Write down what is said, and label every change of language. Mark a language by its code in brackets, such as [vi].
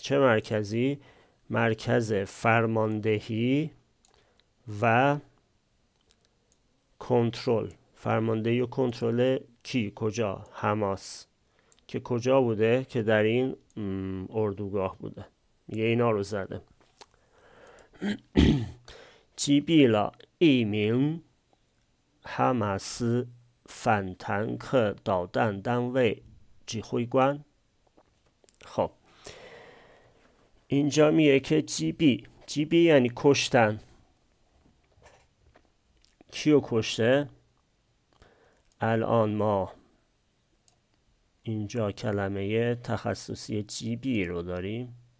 [fa] چه مرکزی؟ مرکز فرماندهی و کنترل. فرماندهی و کنترل کی؟ کجا؟ حماس. که کجا بوده؟ که در این اردوگاه بوده. میگه اینا رو زده. [zh] 击毙了一名哈马斯反坦克导弹单位指挥官. [fa] خب اینجا میگه که جیبی یعنی کشتن. کیو کشته؟ الان ما اینجا کلمه تخصصی جیبی رو داریم.